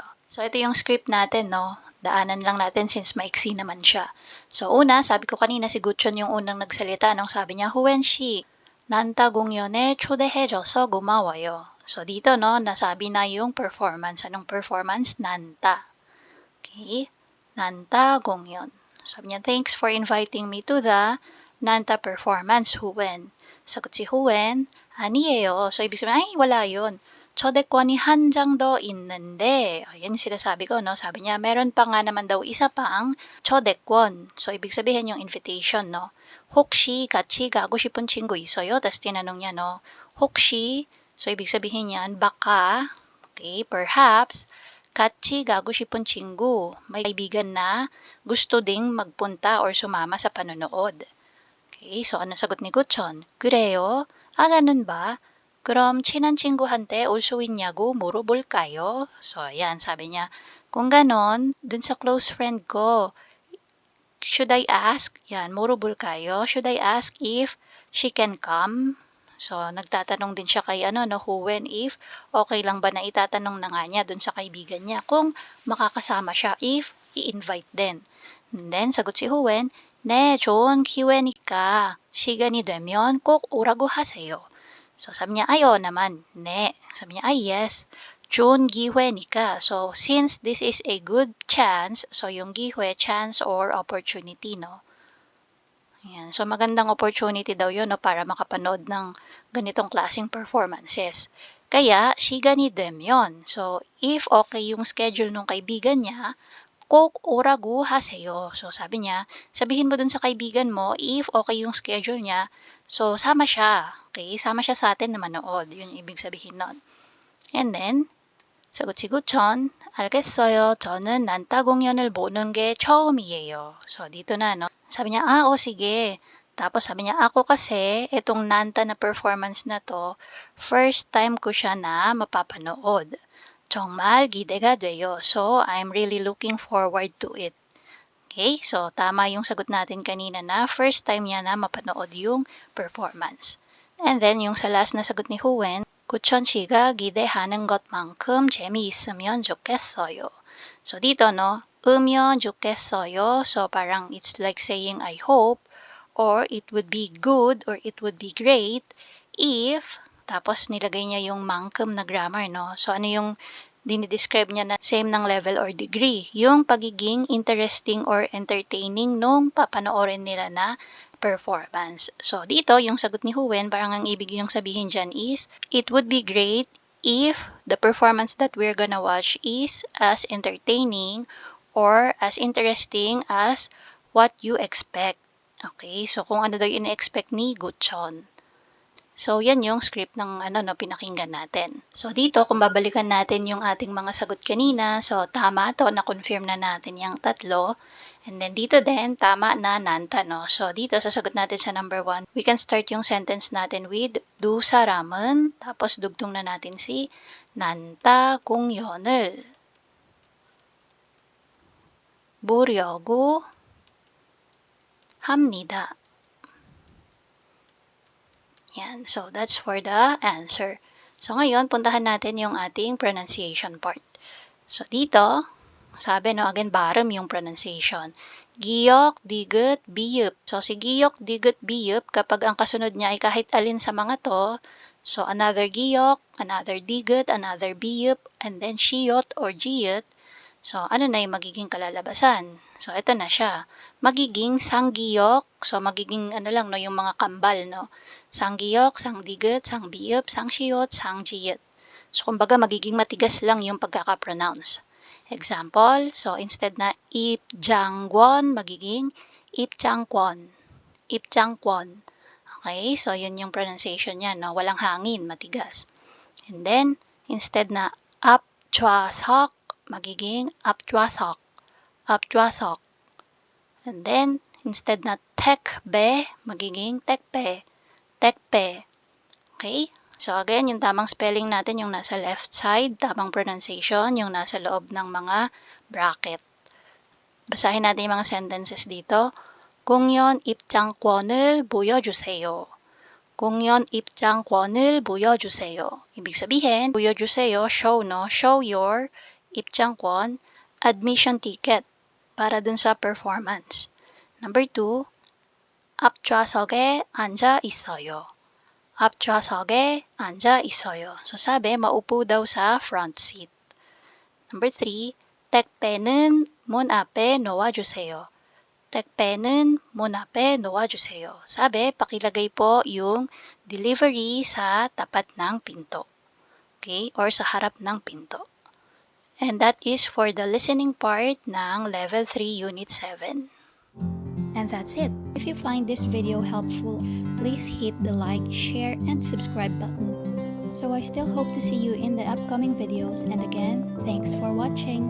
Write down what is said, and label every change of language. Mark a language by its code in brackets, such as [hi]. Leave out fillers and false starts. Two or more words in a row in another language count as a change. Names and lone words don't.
[tl] So, ito yung script natin, no? Daanan lang natin since maiksi naman siya. So, una, sabi ko kanina si Gutchon yung unang nagsalita nung sabi niya, [ko] 후엔씨, 난타 공연에 초대해줘서 고마워요. [tl] So, dito, no, nasabi na yung performance. Anong performance? Nanta. Okay? Nanta 공연. Sabi niya, [en] thanks for inviting me to the Nanta performance, Huwen. [tl] Sagot si Huwen, 아니에요. So, ibig sabihin, ay, wala yun. [ko] 초대권이 한 장 더 있는데, [tl] yan yung sinasabi ko, no? Sabi niya, meron pa nga naman daw isa pang 초대권. So, ibig sabihin yung invitation, no? [ko] 혹시 같이 가고 싶은 친구 있어요? [tl] Tapos tinanong niya, no? 혹시, so ibig sabihin yan, baka, [en] okay, perhaps, [ko] 같이 가고 싶은 친구, [tl] may kaibigan na gusto ding magpunta or sumama sa panonood. Okay, so ano sagot ni Gutchon? [ko] 그래요? ganun ba? 그럼 친한 친구한테 올 수 있냐고 물어볼까요? [tl] So, ayan, sabi niya, kung ganon, dun sa [en] close friend [tl] ko, [en] should I ask? [ko] Yan, 물어볼까요? [en] Should I ask if she can come? [tl] So, nagtatanong din siya kay Huwen if okay lang ba na itatanong na nga niya dun sa kaibigan niya kung makakasama siya if i-invite din. [en] And then, [tl] sagot si Huwen, [ko] 네, 좋은 기회니까 시간이 되면 꼭 오라고 하세요. [tl] So, sabi niya, ay, oo naman. 네. Sabi niya, ay, yes. [ko] 좋은 기회니까. [en] So, since this is a good chance, so yung 기회, chance or opportunity, [tl] no? Ayan. So, magandang opportunity daw yun, no, para makapanood ng ganitong klaseng performances. Kaya, [ko] 시간이 되면, [tl] so, if okay yung schedule ng kaibigan niya, [ko] 꼭 오라고 하세요. [tl] So, sabi niya, sabihin mo dun sa kaibigan mo, if okay yung schedule niya, so, sama siya. Okay? Sama siya sa atin na manood. Yun yung ibig sabihin nun. [en] And then, [tl] sagot si Gutchon, [ko] 알겠어요. 저는 난타 공연을 보는 게 처음이에요. [tl] So, dito na, no? Sabi niya, o sige. Tapos sabi niya, ako kasi, itong Nanta na performance na to, [en] first time [tl] ko siya na mapapanood. [ko] 정말 기대가 돼요. [en] So, I'm really looking forward to it. [tl] Okay, so tama yung sagot natin kanina na [en] first time [tl] niya na mapanood yung performance. [en] And then, [tl] yung sa last na sagot ni Huwen, [ko] 구천 씨가 기대하는 것만큼 재미있으면 좋겠어요. [tl] So, dito, no, [ko] 으면 좋겠어요. [en] So, parang it's like saying I hope or it would be good or it would be great if, [tl] tapos nilagay niya yung mankum na grammar, no? So, ano yung dinidescribe niya na same ng level or degree? Yung pagiging interesting or entertaining nung papanoorin nila na performance. So, dito, yung sagot ni Huwen, parang ang ibig yung sabihin dyan is, [en] it would be great if the performance that we're gonna watch is as entertaining or as interesting as what you expect. [tl] Okay, so kung ano daw yung in-expect ni Gutchon. So, yan yung script ng pinakinggan natin. So, dito, kung babalikan natin yung ating mga sagot kanina, so, tama to, na-confirm na natin yung tatlo. And then, dito din, tama na Nanta, no? So, dito, sasagot natin sa number 1. [en] We can start yung sentence natin with, [ko] 두 사람은, [tl] tapos dugtong na natin si Nanta [ko] 공연을 보려고 합니다. [tl] Yan. [en] So, that's for the answer. [tl] So, ngayon, puntahan natin yung ating pronunciation part. So, dito, sabi, no, again, bottom yung pronunciation. Giyok, digut, biyup. So, si giyok, digut, biyup, kapag ang kasunod niya ay kahit alin sa mga to, so, another giyok, another digut, another biyup, [en] and then [tl] shiyot or jiyut. So, ano na yung magiging kalalabasan? So, ito na siya. Magiging sanggiyok. So, magiging lang, no, yung mga kambal, no? Sanggiyok, sangdigut, sangbiyup, sangshiyot, sangjiyut. So, kumbaga, magiging matigas lang yung pagkakapronounce. Example, so, instead na ipjangwon, magiging ipjangkwon. Ipjangkwon. Okay, so yun yung pronunciation niya, no? Walang hangin, matigas. [en] And then, [tl] instead na 앞좌석, magiging 앞좌석, 앞좌석. [en] And then, [tl] instead na 택배, magiging 택배, 택배. Okay? So again, yung tamang spelling natin yung nasa left side, tamang pronunciation yung nasa loob ng mga bracket. Basahin natin yung mga sentences dito. [ko] 공연 입장권을 보여주세요. 공연 입장권을 보여주세요. [tl] Ibig sabihin, [ko] 보여주세요, [en] show, no? Show your 입장권, admission ticket [tl] para dun sa [en] performance. Number 2, [ko] 앞좌석에 앉아 있어요. 앞좌석에 앉아 있어요. [tl] So sabi, maupo daw sa front seat. [en] Number 3, [ko] 택배는 문 앞에 놓아주세요. 택배는 문 앞에 놓아주세요. [tl] Sabi, pakilagay po yung delivery sa tapat ng pinto. Okay? Or sa harap ng pinto. [en] And that is for the listening part ng Level 3 Unit 7. And that's it. If you find this video helpful, please hit the like, share, and subscribe button. So I still hope to see you in the upcoming videos, and again, thanks for watching.